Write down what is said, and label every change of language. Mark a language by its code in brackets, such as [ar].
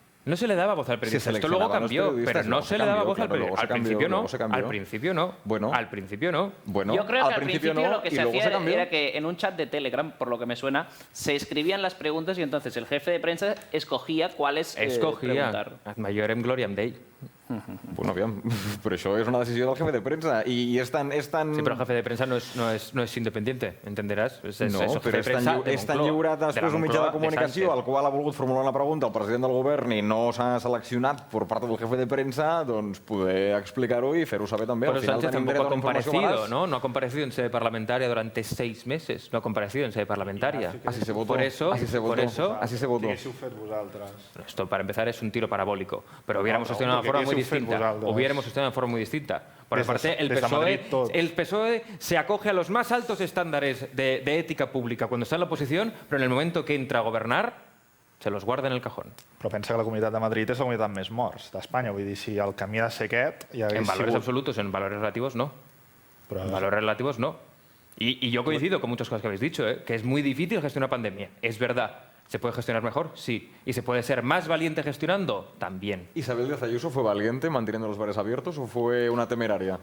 [es] No se le daba voz al periodista. Esto luego cambió, pero no se le daba voz al periodista. Al principio no. Al principio no. Bueno. Al principio no. Bueno, yo creo que al principio lo que se hacía se era que en un chat de Telegram, por lo que me suena, se escribían las preguntas y entonces el jefe de prensa escogía cuáles preguntar. [la] Ad majorem gloriam Dei. [ca] Bueno, aviam, però això és una decisió del [es] jefe de prensa [ca] i és tan... [es] Sí, pero el jefe de prensa no es independiente, entenderás. [ca] No, però és tan lliurat després un mitjà de comunicació al qual ha volgut formular una pregunta al president del govern i no s'ha seleccionat per part del [es] jefe de prensa, [ca] doncs poder explicar-ho i fer-ho saber també. [es] Pero Sánchez tampoco ha comparecido, ¿no? No ha comparecido en sede parlamentaria durante 6 meses. No ha comparecido en sede parlamentaria. Así se votó. Por eso... Así se votó. Esto, para empezar, es un tiro parabólico. Pero hubiéramos gestionado de una forma muy distinta. Hubiéramos gestionado de forma muy distinta. Por parte, el PSOE se acoge a los más altos estándares de ética pública cuando está en la oposición, pero en el momento que entra a gobernar, se los guarda en el cajón. [ca] Però pensa que la Comunitat de Madrid és la comunitat amb més morts d'Espanya. Vull dir, si el camí ha de ser aquest... [es] En valores absolutos, en valores relativos, no. En valores relativos, no. Y yo coincido con muchas cosas que habéis dicho, que es muy difícil gestionar pandemia. Es verdad. ¿Se puede gestionar mejor? Sí. ¿Y se puede ser más valiente gestionando? También. ¿Isabel Díaz Ayuso fue valiente manteniendo los bares abiertos o fue una temeraria?